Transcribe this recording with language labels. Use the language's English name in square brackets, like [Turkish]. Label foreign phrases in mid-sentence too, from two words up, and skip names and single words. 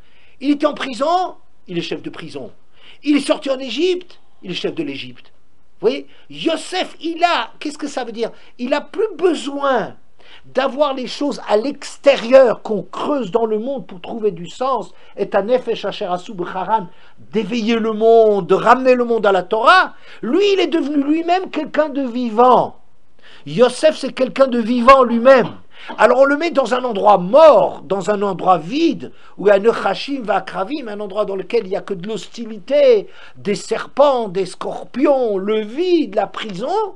[French] Il était en prison, il est chef de prison. Il est sorti en Égypte, il est chef de l'Égypte. Vous voyez, Yosef, qu'est-ce que ça veut dire? Il n'a plus besoin d'avoir les choses à l'extérieur qu'on creuse dans le monde pour trouver du sens, et à [Hebrew] נפש אשר עשו בחרן, [French] d'éveiller le monde, de ramener le monde à la Torah. Lui, il est devenu lui-même quelqu'un de vivant. Yosef, c'est quelqu'un de vivant lui-même. Alors on le met dans un endroit mort, dans un endroit vide, où il y a [Hebrew] נחשים ועקרבים, [French] un endroit dans lequel il n'y a que de l'hostilité, des serpents, des scorpions, le vide, la prison.